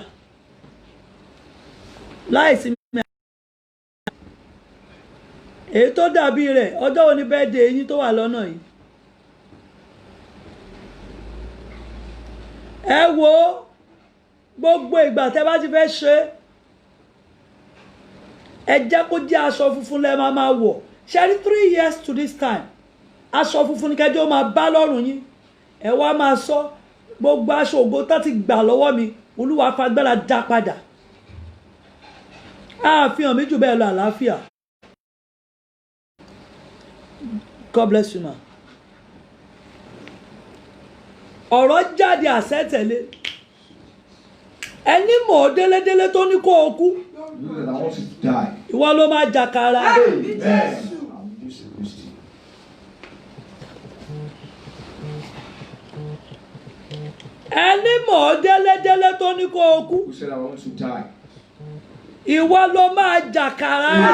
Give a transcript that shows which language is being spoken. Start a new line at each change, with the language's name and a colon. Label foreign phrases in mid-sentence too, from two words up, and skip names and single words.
Yoruba: Láìsí èyí tó dàbí rẹ̀ ọjọ́ wo ni birthday yín tó wà lọ́nà yìí. ẹ wo gbogbo ìgbà tẹ́ bá ti fẹ́ ṣe ẹ jẹ́ kó jẹ́ aṣọ funfun lẹ́ máa wọ̀ ṣe rí 3
English: years to this time
Yoruba: aṣọ funfun ni kẹjọ máa bá lọ́rùn yín ẹ wá máa sọ gbogbo aṣọ ògo tó ti gbà lọ́wọ́ mi Olúwa fagbára dá padà àfihàn mi jù bẹ́ẹ̀ lọ àlàáfíà.
English: God bless you ma.
Yoruba: ọ̀rọ̀ jáde àṣẹ tẹ̀lé ẹni mọ̀ ọ́ délédélé tó ní kó o kú ìwọ ló máa jàkàrà. ẹni mọ̀ ọ́ délédélé tó ní kó o kú ìwọ ló máa jàkàrà.